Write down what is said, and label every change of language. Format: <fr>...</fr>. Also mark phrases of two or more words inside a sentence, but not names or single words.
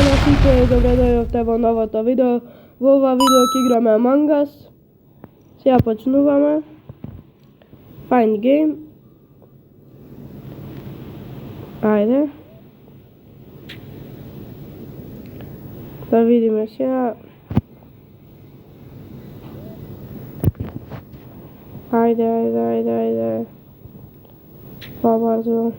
<mk>сите, добре дојдовте во новото видео. Во ова видео ќе играме Among Us. Сега почнуваме.</mk> <en>Find game.</en> <mk>Ајде. Да видиме сега. Ајде. Побрзо.</mk>